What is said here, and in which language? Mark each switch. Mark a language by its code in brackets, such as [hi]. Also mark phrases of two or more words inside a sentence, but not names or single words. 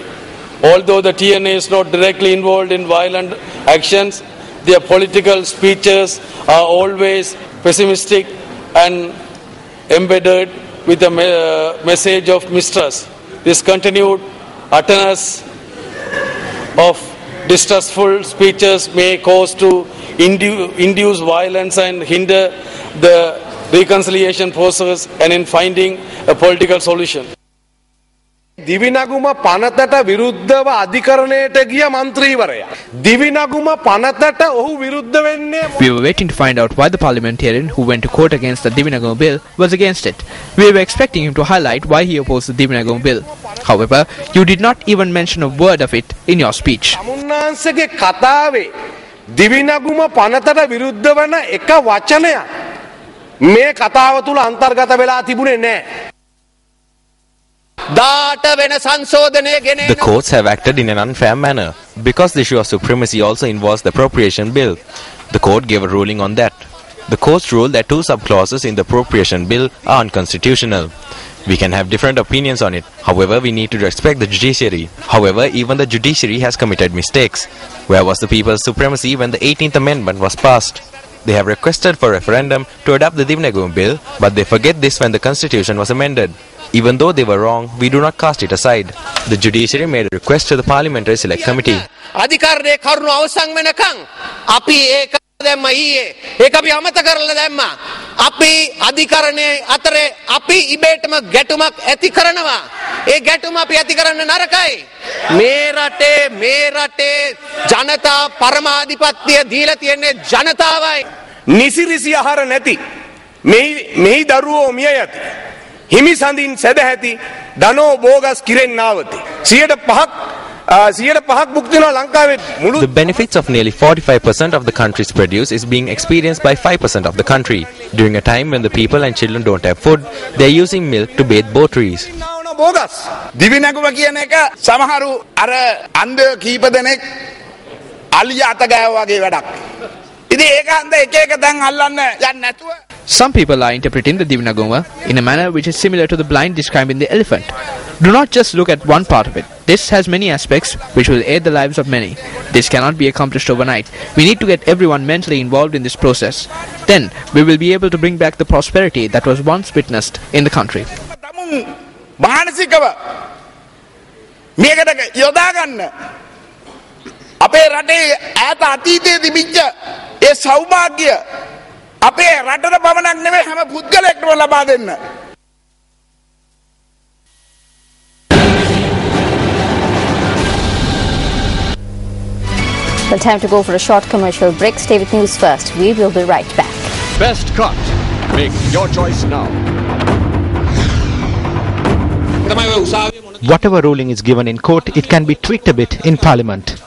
[en] Although the TNA is not directly involved in violent actions, their political speeches are always pessimistic and embedded with a message of mistrust. This continued utterance of distrustful speeches may cause to induce violence and hinder the reconciliation process and in finding a political solution. [si] දිවිනගුම පනතට විරුද්ධව අධිකරණයට ගිය මන්ත්‍රීවරයා. දිවිනගුම පනතට ඔහු විරුද්ධ වෙන්නේ. [en] We were waiting to find out why the parliamentarian who went to court against the Divinagama bill was against it. We were expecting him to highlight why he opposed the Divinagama bill. However, you did not even mention a word of it in your speech. [si] තමුන්නාන්සේගේ කතාවේ දිවිනගුම පනතට විරුද්ධ වන එක වචනයක් මේ කතාව තුල අන්තර්ගත වෙලා තිබුණේ නැහැ. [en] The courts have acted in an unfair manner because the issue of supremacy also involves the appropriation bill. The court gave a ruling on that. The court ruled that two subclauses in the appropriation bill are unconstitutional. We can have different opinions on it. However, we need to respect the judiciary. However, even the judiciary has committed mistakes. Where was the people's supremacy when the 18th Amendment was passed? They have requested for referendum to adopt the Divinagama bill, but they forget this when the constitution was amended. Even though they were wrong, we do not cast it aside. The judiciary made a request to the Parliamentary Select Committee. [si] දැම්මා ඊයේ ඒක අපි අමතක කරලා දැම්මා අපි අධිකරණයේ අතරේ අපි ඉබේටම ගැටුමක් ඇති කරනවා ඒ ගැටුම අපි ඇති කරන්න නරකයි මේ රටේ ජනතා පරමාධිපත්‍ය දීලා තියෙන්නේ ජනතාවයි නිසිරිසි ආහාර නැති මෙහි දරුවෝ මිය යති හිමි සඳින් සැදැහැති දනෝ බෝගස් කිරෙන් නාවති 105% [en] The benefits of nearly 45% of the country's produce is being experienced by 5% of the country. During a time when the people and children don't have food, they are using milk to bathe boat trees. [si] බෝගස් දිවිනැගුම කියන එක සමහරු අර අන්ධ කීප දෙනෙක් අලිය අත ගෑවා වගේ වැඩක්. ඉතින් ඒක හන්ද එක එක දැන් අල්ලන්න යන්නේ නැතුව [en] Some people are interpreting the Divinagoma in a manner which is similar to the blind describing the elephant. Do not just look at one part of it. This has many aspects which will aid the lives of many. This cannot be accomplished overnight. We need to get everyone mentally involved in this process. Then we will be able to bring back the prosperity that was once witnessed in the country. [si] මානසිකව මේකට යොදා ගන්න අපේ රටේ ඈත අතීතයේ තිබිච්ච ඒ සෞභාග්‍ය අපේ රටට පමණක් නෙවෙයි හැම පුද්ගලයෙක්ටම ලබා දෙන්න. [en] Well, time to go for a short commercial break. Stay with News First. We will be right back. Best cut. Make your choice now. Whatever ruling is given in court, it can be tweaked a bit in Parliament.